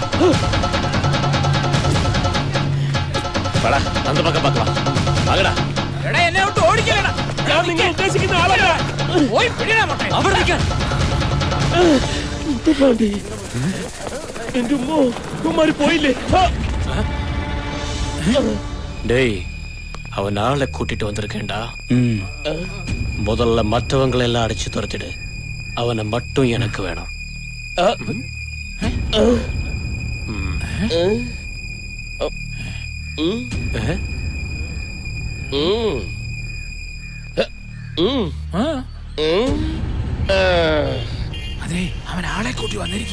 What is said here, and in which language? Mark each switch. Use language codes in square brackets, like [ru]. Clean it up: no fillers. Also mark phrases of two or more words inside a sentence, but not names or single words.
[ml] എന്നെ വിട്ട് ഓടിക്കലടാ. ഞാൻ നിങ്ങൾ ഉദ്ദേശിക്കുന്ന ആളല്ല. പോയി പിടിയടാ മൊട്ടേ. അവിടെ നിൽക്കാൻ. എന്റെ ഉമ്മമാര് പോയില്ലേ? [ta] டேய், அவன் ஆளை கூட்டிட்டு வந்திருக்கேன்டா. முதல்ல மற்றவங்களை எல்லாம் அடிச்சு துரத்திடு. அவனை மட்டும் எனக்கு வேணும். [ml] അതെ, അവൻ ആളെ കൂട്ടി വന്നിരിക്കുക.